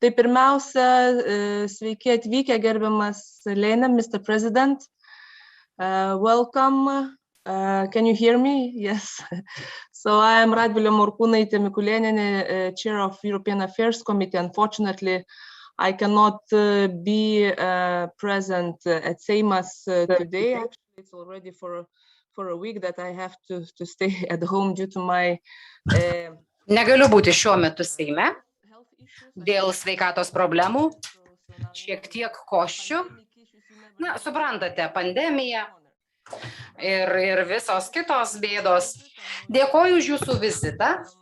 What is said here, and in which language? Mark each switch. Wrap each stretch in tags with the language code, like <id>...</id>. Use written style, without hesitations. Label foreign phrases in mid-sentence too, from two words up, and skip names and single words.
<lt>Tai pirmiausia, sveiki atvykę, gerbiamas Lena,</lt> <en>Mr. President. Welcome. Can you hear me? Yes. So I am Radvilė Morkūnaitė Mikulėnienė, Chair of European Affairs Committee. Unfortunately, I cannot be present at Seimas today. Actually, it's already for a week that I have to stay at home due to my...</en> <lt>Negaliu būti šiuo metu Seime dėl sveikatos problemų, šiek tiek koščių. Na, suprantate, pandemija ir visos kitos bėdos. Dėkoju už jūsų vizitą.</lt>